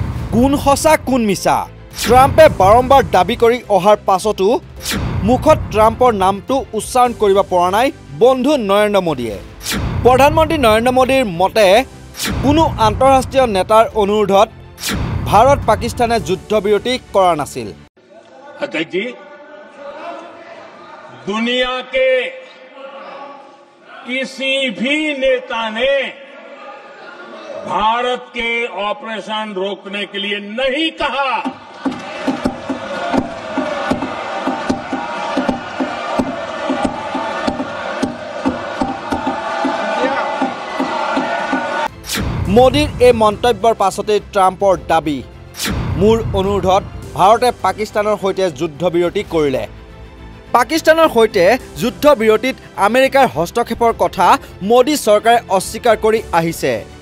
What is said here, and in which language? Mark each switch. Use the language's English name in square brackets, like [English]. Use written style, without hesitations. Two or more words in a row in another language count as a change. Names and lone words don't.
[Assamese] কোন সঁচা কোন মিছা ট্ৰাম্পে বাৰম্বাৰ দাবী কৰি অহাৰ পাছতো মুখত ট্ৰাম্পৰ নামটো উচ্চাৰণ কৰিব পৰা নাই বন্ধু নৰেন্দ্ৰ মোদীয়ে প্ৰধানমন্ত্ৰী নৰেন্দ্ৰ মোদীৰ মতে কোনো আন্তঃৰাষ্ট্ৰীয় নেতাৰ অনুৰোধত ভাৰত পাকিস্তানে যুদ্ধবিৰতি কৰা নাছিল [Hindi] अध्यक्ष जी दुनिया के किसी भी नेता ने भारत के ऑपरेशन रोकने के लिए नहीं कहा [Assamese] মোদীৰ এই মন্তব্যৰ পাছতে ট্ৰাম্পৰ দাবী মোৰ অনুৰোধত ভাৰতে পাকিস্তানৰ সৈতে যুদ্ধবিৰতি কৰিলে পাকিস্তানৰ সৈতে যুদ্ধবিৰতিত আমেৰিকাৰ হস্তক্ষেপৰ কথা মোদী চৰকাৰে অস্বীকাৰ কৰি আহিছে